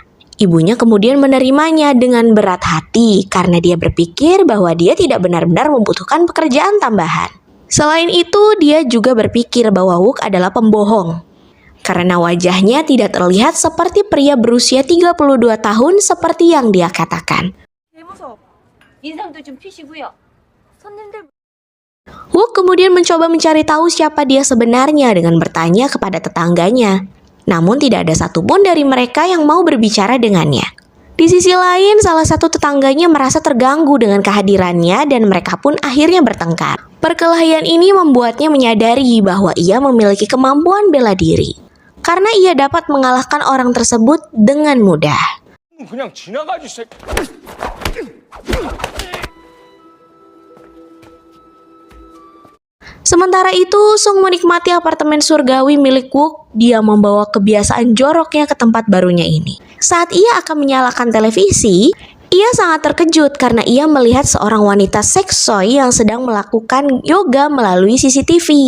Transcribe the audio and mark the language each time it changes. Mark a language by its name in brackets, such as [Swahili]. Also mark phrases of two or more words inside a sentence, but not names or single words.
[Indonesian] Ibunya kemudian menerimanya dengan berat hati karena dia berpikir bahwa dia tidak benar-benar membutuhkan pekerjaan tambahan. Selain itu, dia juga berpikir bahwa Wook adalah pembohong. Karena wajahnya tidak terlihat seperti pria berusia 32 tahun seperti yang dia katakan. [Korean] 인상도 좀 피시고요. 손님들 [Indonesian] Wook kemudian mencoba mencari tahu siapa dia sebenarnya dengan bertanya kepada tetangganya. Namun tidak ada satupun dari mereka yang mau berbicara dengannya. Di sisi lain, salah satu tetangganya merasa terganggu dengan kehadirannya dan mereka pun akhirnya bertengkar. Perkelahian ini membuatnya menyadari bahwa ia memiliki kemampuan bela diri. Karena ia dapat mengalahkan orang tersebut dengan mudah. [Korean] 그냥 지나가지. [Indonesian] Sementara itu, Sung menikmati apartemen surgawi milik Wook. Dia membawa kebiasaan joroknya ke tempat barunya ini. Saat ia akan menyalakan televisi, ia sangat terkejut karena ia melihat seorang wanita seksoi yang sedang melakukan yoga melalui CCTV.